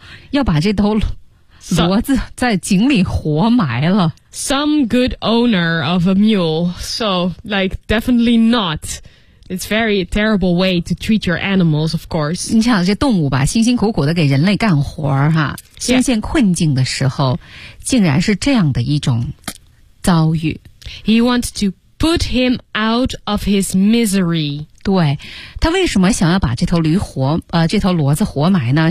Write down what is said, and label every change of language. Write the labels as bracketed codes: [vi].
[zh] 要把这头骡子在井里活埋了。 [en] Some good owner of a mule. So, like, definitely not. It's very terrible way to treat your animals, of course. [zh] 你想这动物吧，辛辛苦苦的给人类干活哈，身陷困境的时候，竟然是这样的一种遭遇。 [en] He wants to put him out of his misery. [zh] 对，他为什么想要把这头驴活这头骡子活埋呢？